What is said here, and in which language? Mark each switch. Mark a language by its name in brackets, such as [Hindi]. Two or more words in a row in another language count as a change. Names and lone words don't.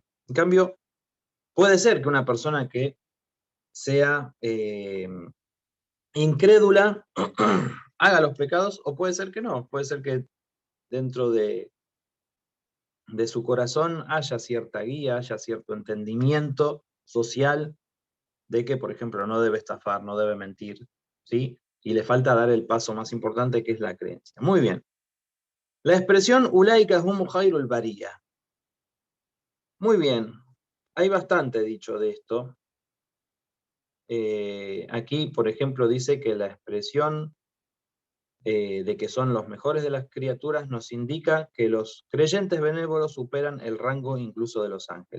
[Spanish] En cambio, puede ser que una persona que sea incrédula haga los pecados, o puede ser que no, puede ser que dentro de su corazón haya cierta guía, haya cierto entendimiento social de que, por ejemplo, no debe estafar, no debe mentir, ¿sí? Y le falta dar el paso más importante, que es la creencia. Muy bien. La expresión [Arabic] أولئك هم خير البرية. [Spanish] Muy bien. Hay bastante dicho de esto. Aquí, por ejemplo, dice que la expresión de que son los mejores de las criaturas nos indica que los creyentes benévolos superan el rango incluso de los ángeles.